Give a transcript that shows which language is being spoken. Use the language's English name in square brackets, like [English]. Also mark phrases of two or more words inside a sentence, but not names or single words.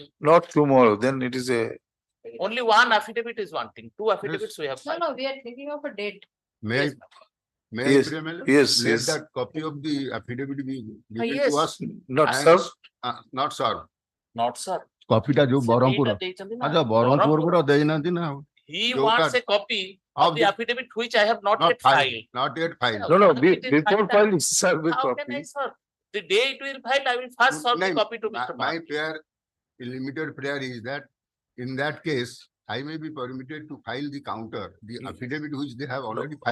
[English] Not tomorrow, then it is a, Only 1 affidavit is wanting. 2 affidavits we have No, filed. no, we are thinking of a date. May I, Yes, may I Yes, pray, my lord? yes, Let yes. that copy of the affidavit be given yes. to us. not And- served. Not sir. Not sir. Copy টা जो [Odia] ସେ ବରହମପୁର ଏଇଟା ଦେଇଛନ୍ତି ନା। ଆଚ୍ଛା ବରହମପୁର ଦେଇନାହାନ୍ତି ନା [English] He [Odia] ଯୋଉଟା- [English] wants a copy of the affidavit which I have not yet filed. not yet filed. No, It is before filed. filing, serve a How can I copy. serve? The day it will file, I will first serve the Nahin, copy to Mr. My prayer, limited prayer is that in that case, I may be permitted to file the counter, the affidavit which they have already filed.